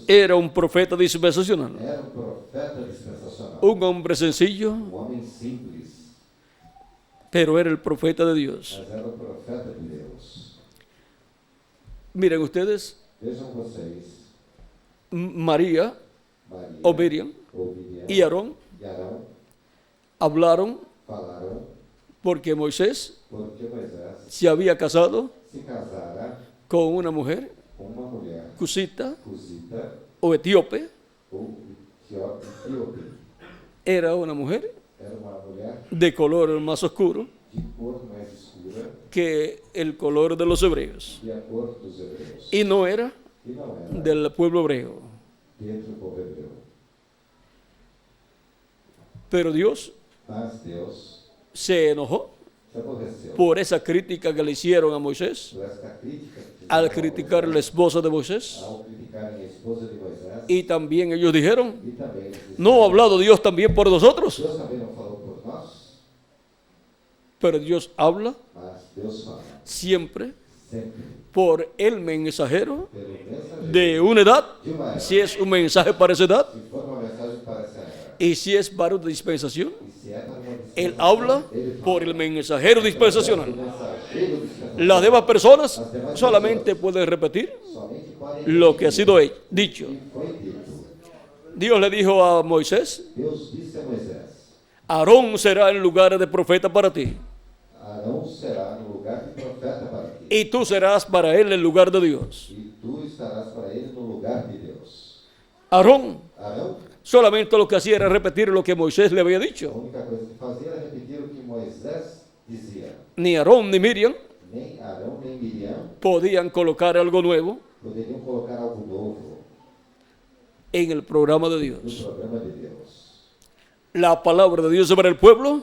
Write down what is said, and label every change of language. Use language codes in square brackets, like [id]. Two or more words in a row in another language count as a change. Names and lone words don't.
[es] Era un profeta dispensacional, [pt] Era um profeta dispensacional, [es] un hombre sencillo, [pt] um homem simples, [es] pero era el profeta de Dios. [pt] mas era o profeta de Deus. [es] Miren ustedes, [pt] Vejam vocês, [es] María [pt] Maria [es] o Miriam [pt] ou Miriam [es] y Aarón [pt] e Arão [es] hablaron [pt] falaram [es] porque Moisés [pt] porque Moisés [es] se había casado [pt] se casara [es] con una mujer [pt] com uma mulher [es] cusita [pt] cusita [es] o etíope. [pt] ou etíope. [es] Era una mujer [pt] Era uma mulher [es] de color más oscuro [pt] de cor mais escura [es] que el color de los hebreos [pt] que a cor dos hebreus. [es] y no era [pt] E não era [es] del pueblo hebreo. [pt] dentro do povo hebreu. [es] Pero Dios [pt] Mas Deus [es] se enojó [pt] se aborreceu [es] por esa crítica que le hicieron a Moisés [pt] por esta crítica que [es] al [pt] fizeram a [es] criticar a la Moisés, esposa de Moisés. [pt] ao criticarem a esposa de Moisés. [es] Y también ellos dijeron, [pt] E também eles disseram, [es] ¿no ha hablado Dios también por nosotros? [pt] Deus também não falou por nós, [es] Pero Dios habla [pt] mas Deus fala [es] siempre [pt] sempre [es] por el mensajero [pt] pelo mensageiro [es] de una edad, [pt] de uma era. [es] si es un mensaje para esa edad, [pt] Se for uma mensagem para essa era, [es] y si es para una dispensación, [pt] e se é para uma [es] él [pt] dispensação, [es] habla [pt] ele fala [es] por el mensajero [pt] do [es] dispensacional. [pt] mensageiro dispensacional. [es] Las demás personas solamente pueden repetir [pt] Somente podem [es] lo que ha sido dicho. [pt] que foi dito. [es] Dios le dijo a Moisés, [pt] Deus disse a Moisés: [es] Aarón será en lugar de profeta para ti, [pt] Arão será no lugar de profeta para ti, [es] y tú serás para él el lugar de Dios. [pt] e tu estarás para ele no lugar de Deus. [es] Aarón [pt] Arão, [es] solamente lo que hacía era repetir lo que Moisés le había [pt] a [es] dicho. [pt] única coisa que fazia era repetir o que Moisés dizia: [es] ni Aarón ni Miriam [pt] nem Arão nem Miriam [es] podían colocar algo nuevo [pt] poderiam colocar algo novo [es] en el programa de [pt] no [es] Dios. [pt] programa de Deus. [es] La palabra de Dios sobre el pueblo